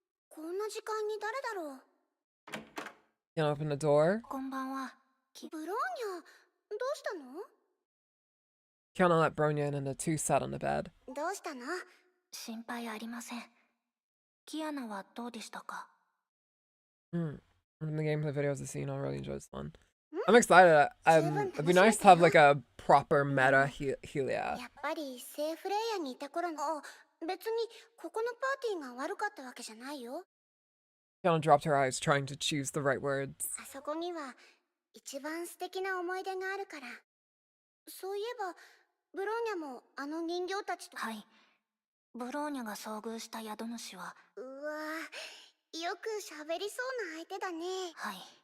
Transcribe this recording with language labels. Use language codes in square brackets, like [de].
[ja] こんな時間に誰だろう。 [en] Kiana opened the door. [ja] こんばんは。ブローニャ、どうしたの？ [en] Kiana let Bronya in and the two sat on the bed. [ja] どうしたの？心配ありません。キアナはどうでしたか？ [en] From the gameplay videos I've seen, I really enjoyed this one. I'm excited. It'd be nice to have like a proper meta Helia. [ja] やっぱりセーフレイヤーにいた頃の、別にここのパーティーが悪かったわけじゃないよ。 [en] Kiana dropped her eyes, trying to choose the right words. [ja] あそこには一番素敵な思い出があるから。そういえば、ブローニャもあの人形たちと。はい。ブローニャが遭遇した宿主は。うわぁ、よく喋りそうな相手だね。はい。